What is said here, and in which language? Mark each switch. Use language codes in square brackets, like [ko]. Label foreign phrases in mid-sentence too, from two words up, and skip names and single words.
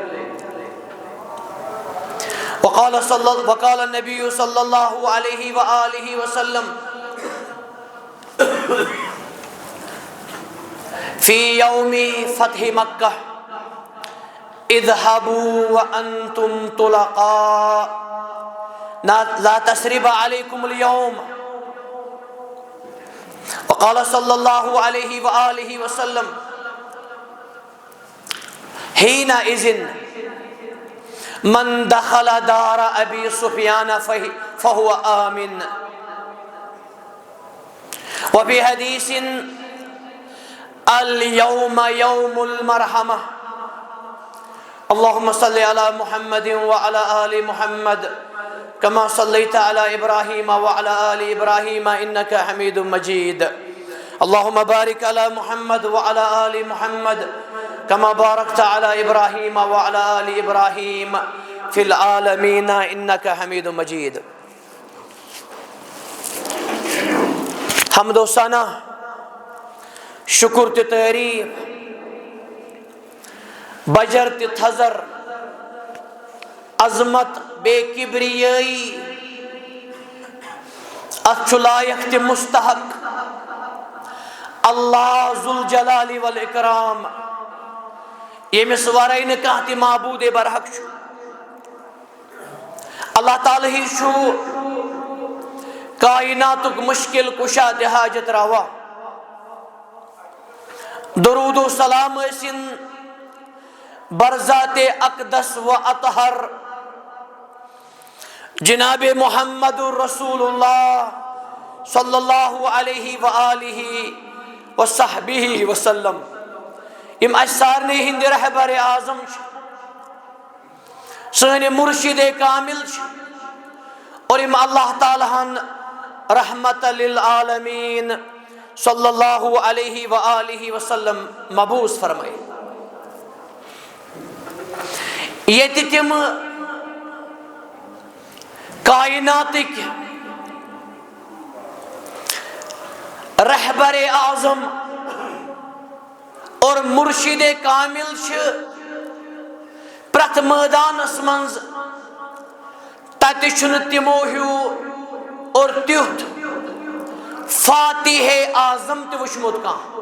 [ar] وقال النبي صلى الله عليه وآله وسلم في يوم فتح مكة اذهبوا وأنتم طلقاء لا تسريب عليكم اليوم وقال صلی اللہ علیہ وآلہ وسلم حینئذ من دخل دار ابی سفیان فہو آمن. وفی حدیث اليوم یوم المرحمہ. اللهم صل على محمد وعلى آل محمد كما صليت على إبراهيم وعلى آل إبراهيم إنك حميد مجيد. اللهم بارك على محمد وعلى آل محمد كما باركت على إبراهيم وعلى آل إبراهيم في العالمين إنك حميد مجيد. [ks] حمد و ثنا، شکر تہ تعریف، بجر تہ تھزر، عظمت بے کبریائی، اتھ لائق تہ مستحق اللہ [ar] ذوالجلال والاکرام، [ks] یمس ورائے نہ کانٛہہ تہ معبود برحق چھُ. اللہ تعالیٰ ہی چھُ کائناتک مشکل کشا تہ حاجت روا. درود و سلام ٲسِن برذات اقدس و اطہر جناب محمد رسول اللہ [ar] صلی اللہ علیہ وآلہ وصحبہ وسلم، [ks] یم اس سارنی ہند رہبر اعظم، سن مرشد کامل، اور یم اللہ تعالیٰ ہن رحمت للعالمین [ar] صلی اللہ علیہ وآلہ وسلم [ks] مبعوث فرمائے. یہ تم کائناتک رہبر اعظم اور مرشد کامل پرت میدانس منز تت تمو ہیو اور تیت فاتح اعظم تہ وچمت کان.